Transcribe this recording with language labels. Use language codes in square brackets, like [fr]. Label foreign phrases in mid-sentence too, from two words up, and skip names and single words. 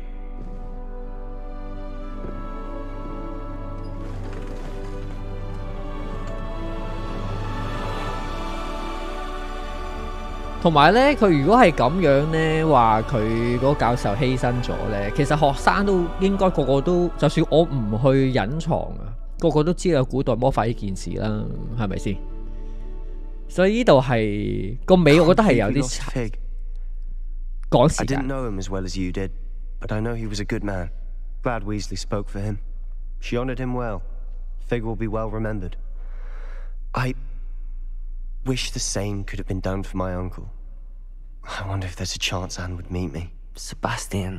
[yue] 同埋咧，佢如果係咁樣咧，話佢嗰個教授犧牲咗咧，其實學生都應該個個都，就算我唔去隱藏啊，個個都知道有古代魔法呢件事啦，係咪先？所以呢度係個尾，我覺得係有啲趕時間。 [en] I didn't know him as well as you did, but I know he was a good man. Glad Weasley spoke for him. She honored him well. Fig will be well remembered. I wish the same could have been done for my uncle. I wonder if there's a chance Anne would meet me.